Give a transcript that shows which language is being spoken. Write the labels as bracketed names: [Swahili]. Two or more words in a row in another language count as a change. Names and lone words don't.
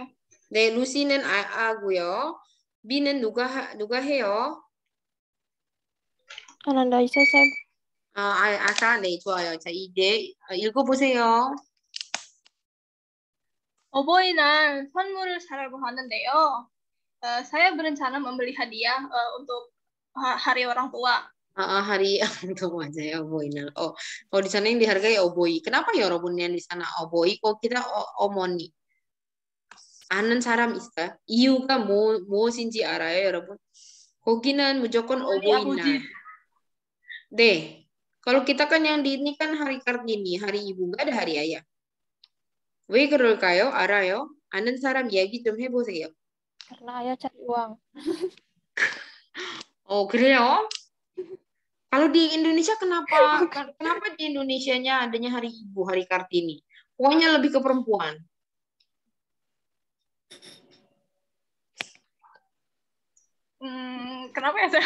[Korean] 네, 루시는 아고요. B는 누가 해요? [Indonesian] Ananda Isa, Seb. [Korean] 아사, 네, 좋아요. 자, 이제 읽어보세요. 어버이날 선물을 사려고 하는데요. [Indonesian] saya berencana membeli hadiah untuk hari orang tua. Hari untuk [Korean] 맞아요, 어버이날. [Indonesian] kalau di sana yang dihargai 어버이. Kenapa ya, Robun, yang di sana 어버이? Kok kita 어머니? [Korean] 아는 사람 있어요? 이유가 무엇인지 알아요, 여러분? 거기는 무조건 어버이날. 네. [Indonesian] Kalau kita kan yang di ini kan hari Kartini, hari ibu, nggak ada hari ayah. [Korean] 왜 그럴까요? 알아요? 아는 사람 이야기 좀 해보세요. [Indonesian] Karena ayah cari uang. [Korean] 그래요? [Indonesian] Kalau di Indonesia kenapa di Indonesianya adanya hari ibu, hari Kartini? Pokoknya lebih ke perempuan. Kenapa ya, saya?